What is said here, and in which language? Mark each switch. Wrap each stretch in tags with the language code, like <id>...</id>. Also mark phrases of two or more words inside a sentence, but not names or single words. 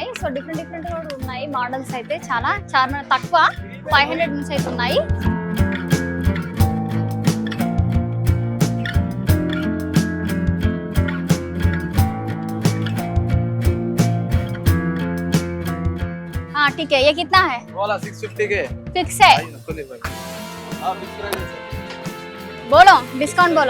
<en>so different different</en> <te>కూడా ఉన్నాయి మోడల్స్ అయితే. చాలా చాలా తక్కువ 500 నుంచి అయితే ఉన్నాయి.</te> <hi>हाँ ठीक है, ये कितना है? वाला 650 के फिक्स है? बोलो डिस्काउंट बोलो।</hi>